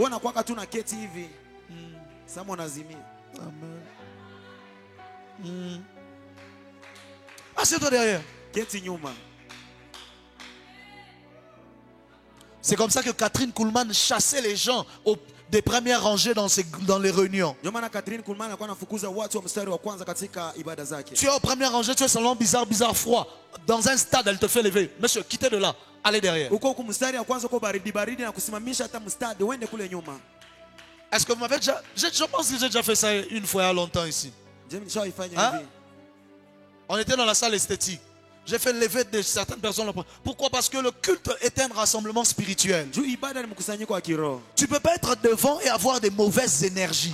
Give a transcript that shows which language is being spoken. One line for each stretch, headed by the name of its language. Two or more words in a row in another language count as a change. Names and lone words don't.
French: Amen. Assieds-toi derrière. C'est comme ça que Catherine Kuhlman chassait les gens des premières rangées dans les réunions.
Swahili: Ndio maana Catherine Kuhlman alikuwa anafukuza watu wa mstari wa kwanza katika ibada zake.
French: Tu es aux premières rangées, tu es seulement bizarre, froid. Dans un stade, elle te fait lever. Monsieur, quittez de là. Allez derrière.
Swahili: Uko huko mstari wa kwanza uko baridi na kusimamisha hata mstadi uende kule nyuma.
French: Est-ce que vous m'avez déjà... Je pense que j'ai déjà fait ça une fois il y a longtemps ici. Hein? On était dans la salle esthétique. J'ai fait lever de certaines personnes. Pourquoi? Parce que le culte est un rassemblement spirituel. Tu ne peux pas être devant et avoir des mauvaises énergies.